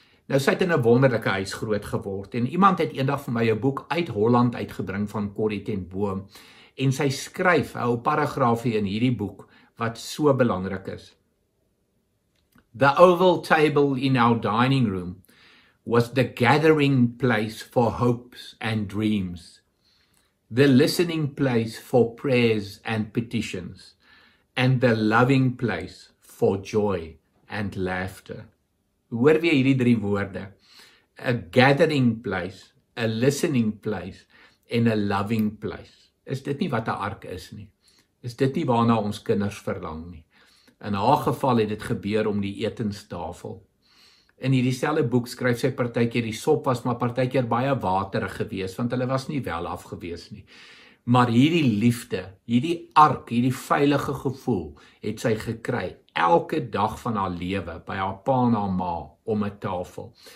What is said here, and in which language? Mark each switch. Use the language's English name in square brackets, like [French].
[Afrikaans] Nou, sy het in 'n wonderlike huis groot geword, en iemand het eendag vir my 'n boek uit Holland uitgebring van Corrie ten Boom, en sy skryf 'n paragraafie in hierdie boek, wat so belangrik is. [English] The oval table in our dining room was the gathering place for hopes and dreams, the listening place for prayers and petitions, and the loving place for joy and laughter. [Afrikaans] Hoor weer hierdie 3 woorde. [English] A gathering place, a listening place, en a loving place. [Afrikaans] Is dit nie wat 'n ark is nie? Is dit nie waarna ons kinders verlang nie? In haar geval het dit gebeur om die etenstafel. In hierdie selfde boek skryf sy partykeer die sop was maar partykeer baie waterig geweest, want hulle was nie wel af geweest nie. Maar hierdie liefde, hierdie ark, hierdie veilige gevoel het sy gekry elke dag van haar lewe by haar pa en haar ma om 'n tafel.